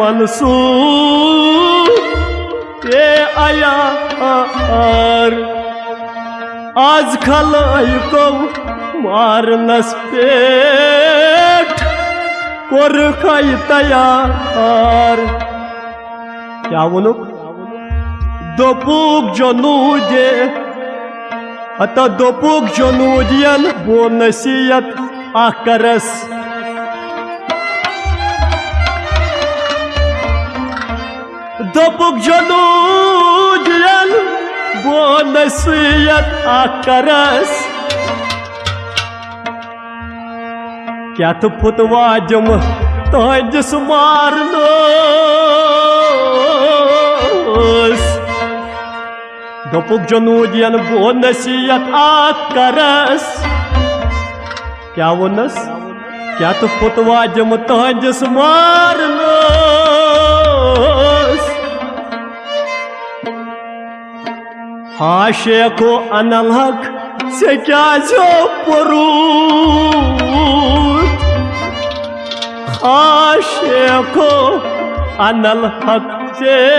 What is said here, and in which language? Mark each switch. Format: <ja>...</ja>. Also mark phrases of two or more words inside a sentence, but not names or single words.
<ks>मंसूर ये अयार आज खलायको मारनस पेट कोर है तैयार क्या वोनुक दोपुक जनूदे आता दोपुक जनूदियन वो नसीहत आकरस दोपुक जनूदियन वो नसीहत आकरस क्या तो फुतवा जम तहजस मारनोस दोपुक जनूदियन वो नसीहत आकरस क्या वोनस क्या तो फुतवा जम तहजस मारनोस हाँ शेखो</ks> <ar>انا الحق</ar> <ks>से क्या जो परूत हाँ शेखो</ks> <ar>انا الحق</ar> <ks>से</ks>